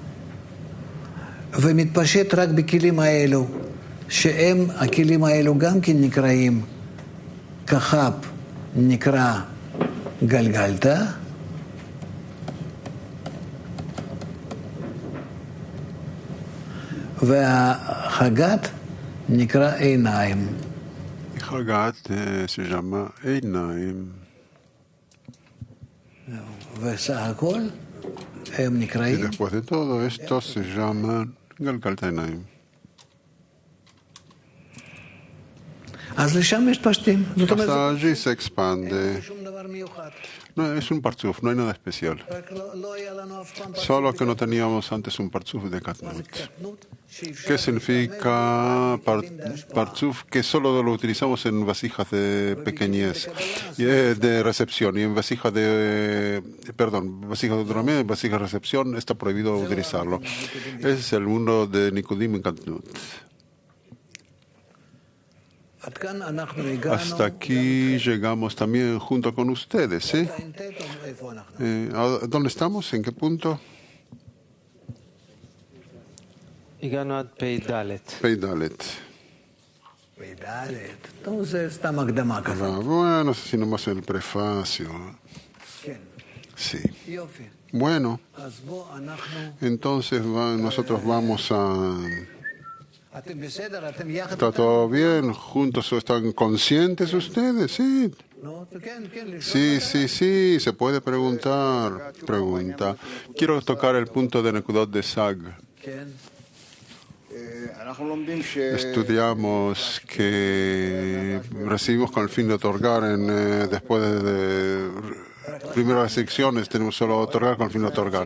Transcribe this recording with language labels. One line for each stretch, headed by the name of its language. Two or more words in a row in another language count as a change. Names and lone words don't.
Hebrew: ומתפשט רק בכלים האלו, הכלים האלו גם כן נקראים, כחב נקרא גלגלתא, והחגת נקרא עיניים.
Spanish: Hagat se llama Einaim.
Hebrew: וסך הכל הם
Spanish: Y
Hebrew: נקראים
Spanish: después de todo esto se llaman
Hebrew: גלגלתא עיניים. אז לשם מתפשטים. זאת אומרת,
Spanish: Hasta allí se expande.
Hebrew: אין שום דבר מיוחד.
Spanish: No, es un partzuf, no hay nada especial.
Hebrew: רק לא היה לנו אף פעם פרצוף.
Spanish: Solo que no teníamos antes un partzuf de
Hebrew: מה זה Katnut. קטנות? שאפשר
Spanish: ¿Qué significa partzuf? Que solo lo utilizamos en vasijas de pequeñez, de recepción, y en vasijas de, vasijas de autonomía, en vasijas de recepción está prohibido utilizarlo. Ese es el mundo de Nikudim en Katnut.
Hebrew: עד כאן אנחנו הגענו.
Spanish: Hasta aquí llegamos también junto con ustedes, ¿sí?
Hebrew: איפה אנחנו?
Spanish: ¿Dónde estamos? ¿En qué punto?
Hebrew: הגענו עד פ"ד. Peidalet. בדלת. טוב, זה סתם הקדמה כזאת.
Spanish: Bueno, así nomás el prefacio.
Hebrew: כן.
Spanish: Sí.
Hebrew: יופי.
Spanish: Bueno,
Hebrew: אז בואו אנחנו...
Spanish: entonces nosotros vamos a...
Hebrew: אתם בסדר? אתם יחד?
Spanish: ¿Está todo bien? ¿Juntos están conscientes ustedes? Sí.
Hebrew: נו, כן, כן.
Spanish: Sí, sí, sí, se puede preguntar. Pregunta. Quiero tocar el punto de Nekudot de Sag.
Hebrew: כן.
Spanish: Estudiamos que recibimos con el fin de otorgar después de primeras secciones, tenemos solo otorgar con el fin de otorgar.